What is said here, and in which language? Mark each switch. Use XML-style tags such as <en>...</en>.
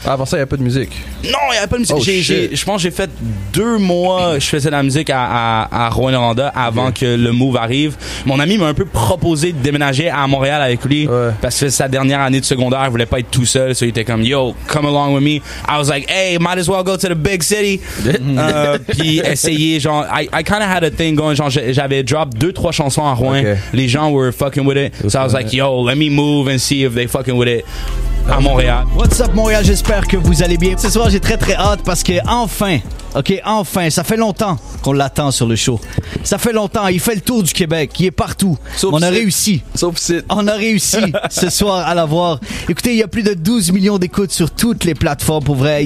<fr>Ah, avant ça, il n'y avait pas de musique? Non, il n'y avait pas de musique. Oh, Je pense que j'ai fait 2 mois, je faisais de la musique à Rouyn-Noranda avant que le move arrive. Mon ami m'a un peu proposé de déménager à Montréal avec lui parce que sa dernière année de secondaire, il voulait pas être tout seul, so il était comme</fr> <en>yo, come along with me. I was like, hey, might as well go to the big city.</en> <fr>Puis essayer, genre,</fr> <en>I kind of had a thing going,</en> <fr>genre, j'avais drop 2-3 chansons à Rouen.</fr> <en>Okay.</en> <fr>Les gens</fr> <en>were fucking with it. So I was like, yo, let me move and see if they fucking with it.</en> <fr>À Montréal.</fr> <en>What's up</en> <fr>Montréal, j'espère que vous allez bien. Ce soir j'ai très hâte parce que enfin, ça fait longtemps qu'on l'attend sur le show. Ça fait longtemps, il fait le tour du Québec, il est partout. On a réussi. On a réussi ce soir à l'avoir. Écoutez, il y a plus de 12 millions d'écoutes sur toutes les plateformes pour vrai.</fr>